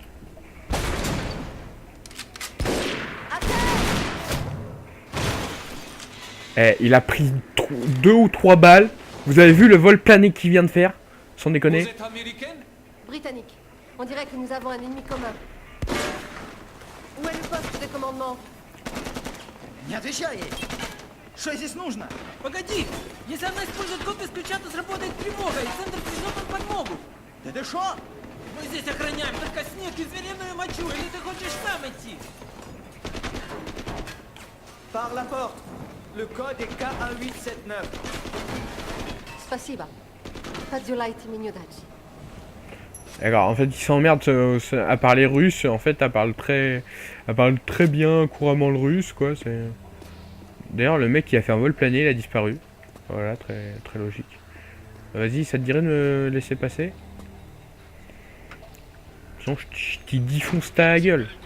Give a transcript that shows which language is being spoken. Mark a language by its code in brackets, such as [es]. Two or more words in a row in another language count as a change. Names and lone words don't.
[fr] Eh, il a pris 2 ou 3 balles. Vous avez vu le vol plané qu'il vient de faire? Sans déconner. Vous êtes américaine? Britannique. On dirait que nous avons un ennemi commun. Où est le poste de commandement? [ru] Не отвечай ей! Что здесь нужно? Погоди! Если она использует копию с ключа, то сработает тревога, и центр пришлет нам подмогу. Ты шо? Мы здесь охраняем только снег и звериную мочу, или ты хочешь сам идти? [fr] Par la porte. Le code est K1879. [ru] Spasiba. Позволяйте мне удачи. [fr] D'accord, en fait, il s'emmerde à parler russe. En fait, elle parle très bien couramment le russe, quoi. C'est... D'ailleurs, le mec qui a fait un vol plané, il a disparu. Voilà, très logique. Vas-y, ça te dirait de me laisser passer? Sinon, je t'y défonce ta gueule.